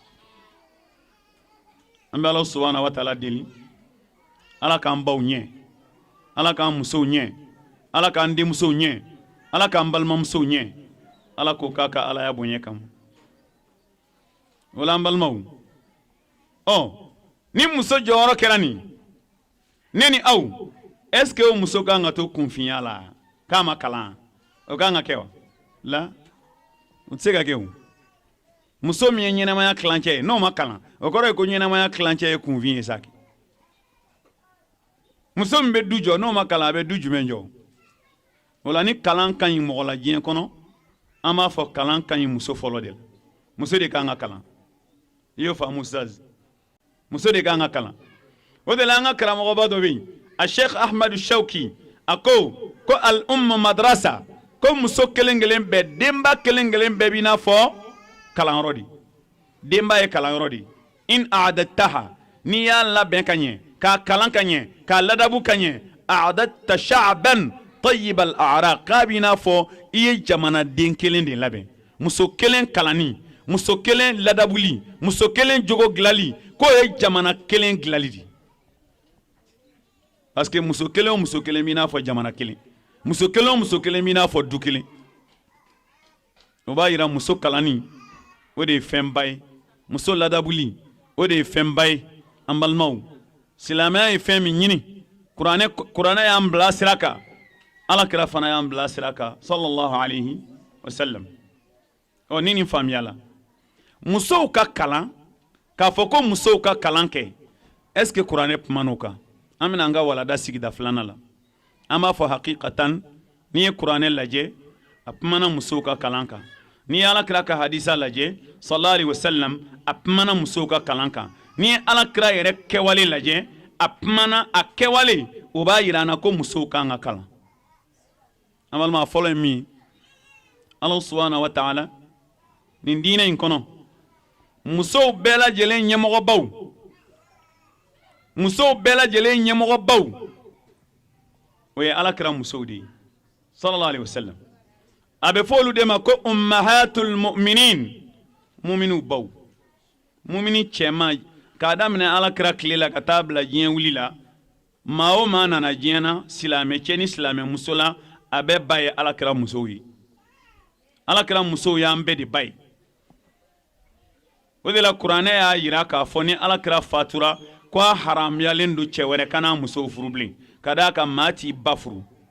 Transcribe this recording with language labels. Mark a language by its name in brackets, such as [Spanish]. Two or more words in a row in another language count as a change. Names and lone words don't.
[Bambara] an bɛ ala [Arabic] سبحانه وتعالى [Bambara] deli ala k'an baw ɲɛ ala k'an musow ɲɛ ala k'an denmusow ɲɛ ala k'an balimamusow ɲɛ ala k'o k'a ka alaya bonya kama wala an balimaw ni muso jɔyɔrɔ kɛra nin ne ni aw [French] est-ce que [Bambara] o muso kan ka to kunfinya la k'a ma kalan o kan ka kɛ wa la o tɛ se ka kɛ o muso min ye ɲɛnamaya kilancɛ ye n'o ma kalan o kɔrɔ ye ko ɲɛnamaya kilancɛ ye kunfin ye sa muso min bɛ du jɔ n'o ma kalan a bɛ du jumɛn jɔ o la ni kalan ka ɲi mɔgɔ la diɲɛ kɔnɔ an b'a fɔ kalan ka ɲi muso fɔlɔ de la muso de kan ka kalan i y'o faamu ustaz muso de kan ka kalan o de la an ka karamɔgɔba dɔ bɛ yen a sheikh ahmadu shauki a ko [Arabic] الأمة مدرسة [Bambara] ko muso kelen kelen bɛɛ denba kelen kelen bɛɛ b'i n'a fɔ kalanyɔrɔ de denba ye kalanyɔrɔ de in a'adattaha n'i y'a labɛn ka ɲɛ k'a kalan ka ɲɛ k'a ladabu ka ɲɛ [Arabic] أعددت شعبا طيب الأعراق [Bambara] k'a b'i n'a fɔ i ye jamanaden kelen de labɛn muso kelen kalanni muso kelen ladabuli muso kelen jogo dilali k'o ye jamana kelen dilali de parce que muso kelen o muso kelen b'i n'a fɔ jamana kelen muso kelen o muso kelen b'i n'a fɔ du kelen o b'a yira muso kalanni o de ye fɛnba ye muso ladabuli o de ye fɛnba ye an balimaw silamɛya ye fɛn min ɲini kuranɛ y'an bila sira kan alakira fana y'an bila sira kan [Arabic] صلى الله عليه وسلم [Bambara] ni nin faamuyala musow ka kalan k'a fɔ ko musow ka kalan kɛ [French] est ce que [Bambara] kuranɛ kuman'o kan an bɛna an ka walada sigida filanan la an b'a fɔ hakikatan n'i ye kuranɛ lajɛ a kumana musow ka kalan kan n'i ye alakira ka hadisa lajɛ [Arabic] صلى الله عليه وسلم [Bambara] a kumana musow ka kalan kan n'i ye alakira yɛrɛ kɛwale lajɛ a kumana a kɛwale o b'a yira an na ko musow kan ka kalan an balima fɔlɔ ye min ala [Arabic] سبحانه وتعالى [Bambara] nin diinɛ in kɔnɔ musow bɛɛ lajɛlen ɲɛmɔgɔbaw musow bɛɛ lajɛlen ɲɛmɔgɔbaw o ye alakira musow de ye [Arabic] صلى الله عليه وسلم [Bambara] a bɛ fɔ olu de ma ko [Arabic] أمهات المؤمنين [Bambara] muminu baw mumini cɛma k'a daminɛ alakira tile la ka taa bila diɲɛ wuli la maa o maa nana diɲɛ na silamɛ cɛ ni silamɛ muso la a bɛɛ ba ye alakira musow ye alakira musow y'an bɛɛ de ba ye o de la kuranɛ y'a yira k'a fɔ ni alakira fatura ko a haramuyalen don cɛ wɛrɛ kana musow furu bilen ka d'a kan maa t'i ba furu